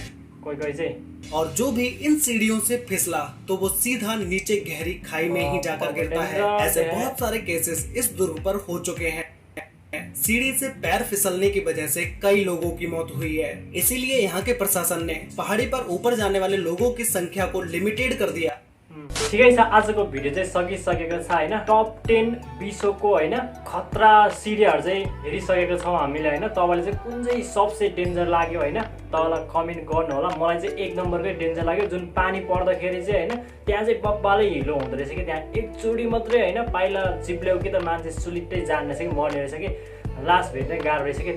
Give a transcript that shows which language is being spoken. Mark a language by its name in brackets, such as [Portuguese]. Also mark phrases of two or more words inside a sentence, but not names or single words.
[Hindi] और जो भी इन सीढ़ियों से फिसला तो वो सीधा नीचे गहरी खाई में ही जाकर गिरता है। ऐसे बहुत सारे केसेस इस दुर्ग पर हो चुके हैं। सीढ़ी से पैर फिसलने की वजह से कई लोगों की मौत हुई है। इसीलिए यहाँ के प्रशासन ने पहाड़ी पर ऊपर जाने वाले लोगों की संख्या को लिमिटेड कर दिया [Nepali] ठिकै छ, आजको भिडियो चाहिँ सकिसकेको छ होइन। टप 10 विश्वको होइन खतरा सिडियाहरू चाहिँ हेरिसकेको छौँ हामीले होइन। तपाईँले चाहिँ कुन चाहिँ सबसे डेन्जर लाग्यो होइन तल कमेन्ट गर्नु होला। मलाई चाहिँ 1 नम्बरकै डेन्जर लाग्यो, जुन पानी पर्दाखेरि चाहिँ होइन त्यहाँ चाहिँ बब्बाले हिलो हुँदो रहेछ कि, त्यहाँ एकचोटि मात्रै होइन पाइला चिप्ल्याउ कि त मान्छे सुलिट्टै जान्ने रहेछ कि मर्ने रहेछ कि, लास्ट भेट्नै गाह्रो रहेछ कि।